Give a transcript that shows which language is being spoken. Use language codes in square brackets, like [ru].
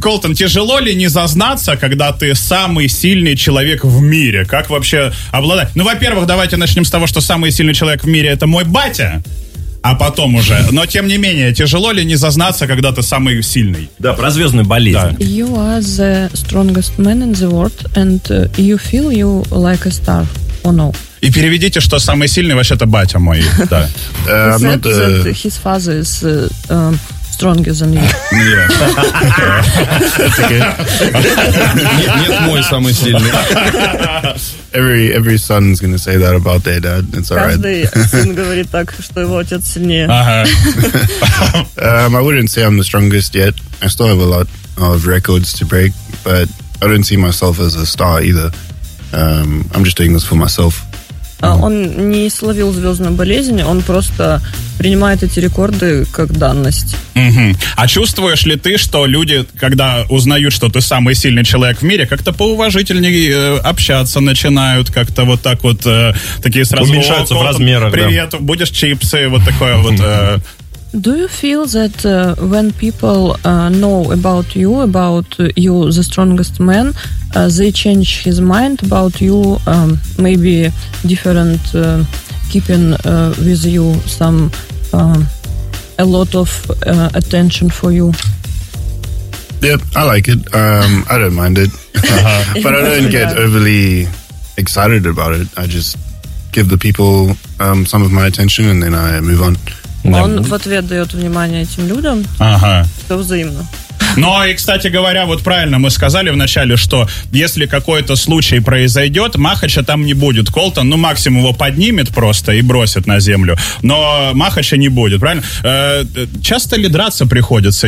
[ru] Колтон, тяжело ли не зазнаться, когда ты самый сильный человек в мире? Как вообще обладать? Ну, во-первых, давайте начнем с того, что самый сильный человек в мире — это мой батя. А потом уже. Но, тем не менее, тяжело ли не зазнаться, когда ты самый сильный? Да, про звездную болезнь. Да. [en] You are the strongest man in the world, and you feel you like a star. Oh, no. [ru] И переведите, что самый сильный вообще-то батя мой. [en] He said that his father is stronger than you. [ru] Нет, мой самый сильный. [en] Every son is going to say that about their dad. It's all right. [ru] Каждый сын говорит так, что его отец сильнее. [en] I wouldn't say I'm the strongest yet. I still have a lot of records to break, but I don't see myself as a star either. I'm just doing this for myself. [ru] Он не словил звездную болезнь, он просто принимает эти рекорды как данность. Mm-hmm. А чувствуешь ли ты, что люди, когда узнают, что ты самый сильный человек в мире, как-то поуважительнее общаться начинают, как-то вот так вот такие сразу... Уменьшаются в размерах, привет, да. Будешь чипсы, вот такое вот... [en] Do you feel that when people know about you, about you the strongest man, they change his mind about you, maybe different keeping with you some a lot of attention for you? Yep, I like it. I don't mind it. But I don't get overly excited about it. I just give the people some of my attention and then I move on. Yeah. [ru] Он в ответ дает внимание этим людям. Ага. Это взаимно. Ну, и, кстати говоря, вот правильно мы сказали вначале, что если какой-то случай произойдет, Махача там не будет. Колтон, ну, максимум его поднимет просто и бросит на землю. Но Махача не будет, правильно? Часто ли драться приходится?